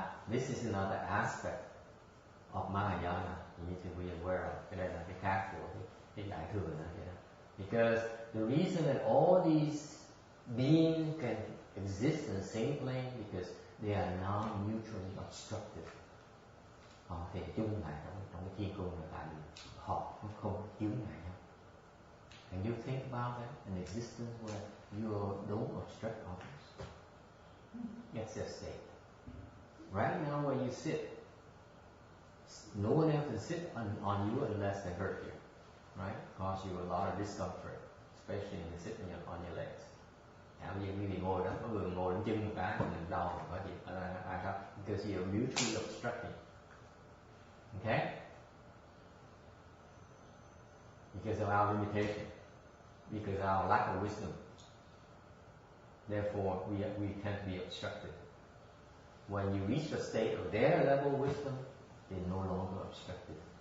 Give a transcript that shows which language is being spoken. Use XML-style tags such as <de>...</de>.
<en>This is another aspect of Mahayana you need to be aware of.</en> <vi>Cái đây là cái khác của cái đại thừa này.</vi> <en>Because the reason that all these beings can exist in the same plane because they are non-mutually obstructive.</en> <vi>Họ thể chung lại trong cái thiên cung này tại vì họ không chướng ngại nhau.</vi> <en>And you think about that, an existence where you don't obstruct others. That's their state. Right now where you sit, no one else can sit on you unless they hurt you, right? Cause you a lot of discomfort, especially when you sit on your legs.</en> <vi>Bây giờ quý vị ngồi đó, có người ngồi lên chân một cái, mình đau, có gì, ai sao?</vi> <en>Because you're mutually obstructing. Okay? Because of our limitation, because of our lack of wisdom. Therefore, we tend to be obstructed. When you reach a state of their level of wisdom, they're no longer obstructed.</en>